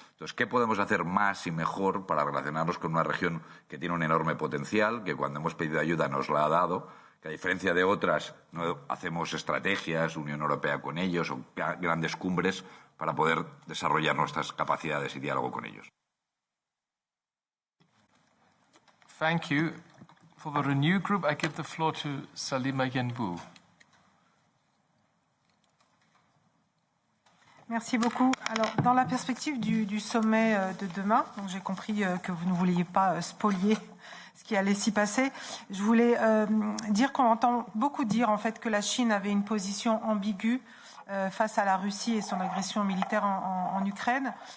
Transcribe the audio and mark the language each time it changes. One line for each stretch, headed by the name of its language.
Spanish: Entonces, ¿qué podemos hacer más y mejor para relacionarnos con una región que tiene un enorme potencial, que cuando hemos pedido ayuda nos la ha dado, que a diferencia de otras no hacemos estrategias, Unión Europea con ellos o grandes cumbres para poder desarrollar nuestras capacidades y diálogo con ellos?
English: Thank you. For the Renew Group, I give the floor to Salima Yenbou.
French: Merci beaucoup. Alors, dans la perspective du sommet de demain, donc j'ai compris que vous ne vouliez pas spolier ce qui allait s'y passer, je voulais dire qu'on entend beaucoup dire en fait que la Chine avait une position ambiguë face à la Russie et son agression militaire en Ukraine.